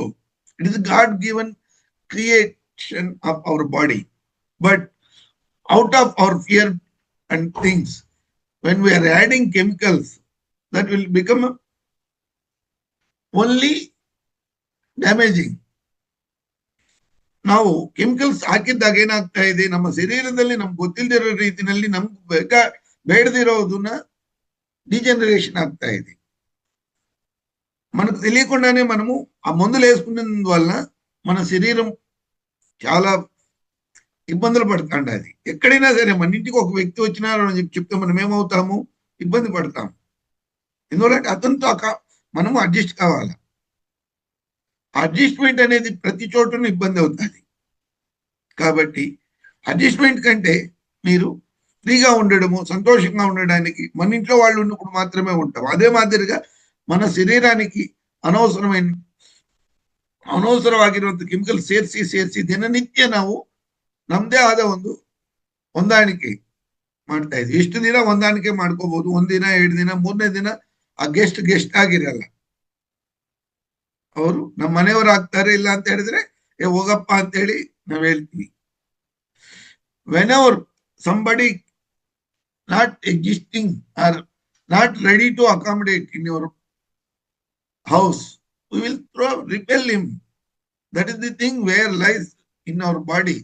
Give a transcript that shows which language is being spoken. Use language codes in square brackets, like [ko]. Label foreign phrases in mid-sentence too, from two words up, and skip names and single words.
[en] It is God-given creation of our body. But out of our fear and things, when we are adding chemicals, that will become only damaging. [kn] ನಾವು ಕೆಮಿಕಲ್ಸ್ ಹಾಕಿದ್ದಾಗ ಏನಾಗ್ತಾ ಇದೆ, ನಮ್ಮ ಶರೀರದಲ್ಲಿ ನಮ್ಗೆ ಗೊತ್ತಿಲ್ದಿರೋ ರೀತಿಯಲ್ಲಿ ನಮ್ಗೆ ಬೇಡದಿರೋದನ್ನ డిజనరేషన్ ಆಗ್ತಾ ಇದೆ. [te] మనకు తెలియకుండానే మనము ఆ మందులు వేసుకున్నందు వలన మన శరీరం చాలా ఇబ్బందులు పడుతుంది. అది ఎక్కడైనా సరే మన ఇంటికి ఒక వ్యక్తి వచ్చినారు అని చెప్తే మనం ఏమవుతాము, ఇబ్బంది పడతాము. ఎందుకంటే అతనితో మనము అడ్జస్ట్ కావాలి. అడ్జస్ట్మెంట్ అనేది ప్రతి చోటను ఇబ్బంది అవుతుంది. కాబట్టి అడ్జస్ట్మెంట్ కంటే మీరు ఫ్రీగా ఉండడము, సంతోషంగా ఉండడానికి మన ఇంట్లో వాళ్ళు ఉన్నప్పుడు మాత్రమే ఉంటాం. [kn] అదే మాదిరిగా [te] మన ಶರೀರಾనికి [kn] ಅನವಸರವಾಗಿರುವಂತ ಕೆಮಿಕಲ್ ಸೇರಿಸಿ ದಿನನಿತ್ಯ ನಾವು ನಮ್ದೇ ಆದ ಒಂದು ಹೊಂದಾಣಿಕೆ ಮಾಡ್ತಾ ಇದ್ವಿ. ಎಷ್ಟು ದಿನ ಹೊಂದಾಣಿಕೆ ಮಾಡ್ಕೋಬಹುದು, ಒಂದಿನ 2 ದಿನ 3ನೇ ದಿನ ಆ ಗೆಸ್ಟ್ ಆಗಿರಲ್ಲ, ಅವರು ನಮ್ಮ ಮನೆಯವರು ಆಗ್ತಾರೆ. ಇಲ್ಲ ಅಂತ ಹೇಳಿದ್ರೆ ಹೋಗಪ್ಪ ಅಂತ ಹೇಳಿ ನಾವ್ ಹೇಳ್ತೀವಿ. [en] whenever somebody not existing or not ready to accommodate in your house, we will repel him. That is the thing where lies in our body.